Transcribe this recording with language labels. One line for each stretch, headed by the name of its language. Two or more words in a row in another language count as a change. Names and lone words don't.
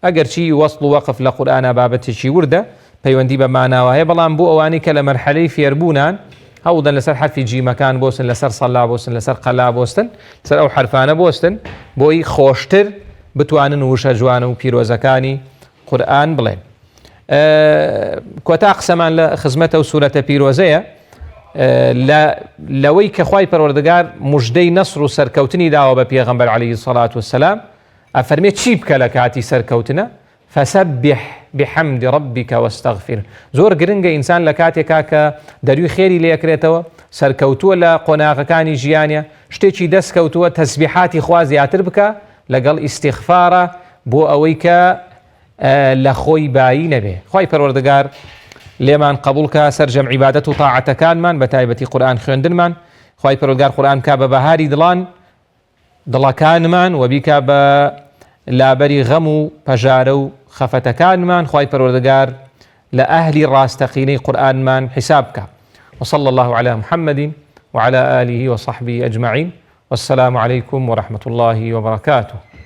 Central Kurdish: ئەگەرچی وەصل و وەقف لە قورئانە بابەتێکی وردە پەیوەندی بە ماناوە هەیە، بەڵام بۆ ئەوانەی کە لە مەرحەلەی فێربوونان هەوڵدەن لەسەر حرفی جیمەکان بۆستن، لەسەر سەلا بۆستن، لەسەر قەلا بۆستن، لەسەر ئەو حرفانە بۆستن بۆی خۆشتر بتوانن وشە جوانە و پیرۆزەکانی قورئان بڵێن. کۆتا قسەمان لە خزمەتە و سوورەتە پیرۆزەیە لەوەی کە خوای پەروەردگار موژدەی نەسر و سەرکەوتنی داوە بە پێغەمبەر
Arabic: عەلەیهی سەڵات وەسەلام،
Central Kurdish: ئەفەرمێت چی بکە لە کاتی سەرکەوتنە؟
Arabic: فسبح بحمد ربك واستغفر.
Central Kurdish: زۆر گرنگە ئینسان لە کاتێکا کە دەروی خێری لێکرێتەوە، سەرکەوتووە لە قۆناغەکانی ژیانە، شتێکی دەستکەوتووە، تەسبیحاتی خوا زیاتر بکە لەگەڵ ئیستیغفارە بۆ ئەوەی کە لە خۆی بایی نەبێ. خوای پەروەردگار لێمان قبولکە سەرجەم عیبادەت و تاعەتەکانمان بە تایبەتی قورئان خوێندنمان. خوای پەروەردگار قورئان کا بە بەهاری دڵەکانمان و بیکا بە لابەری غەم و پەژارە و خەفەتەکانمان. خوای پەروەردگار لە ئەهلی ڕاستەقینەی قورئانمان حساب بکە.
Arabic: وصلى الله على محمد وعلى آله وصحبه أجمعين والسلام عليكم ورحمة الله وبركاته.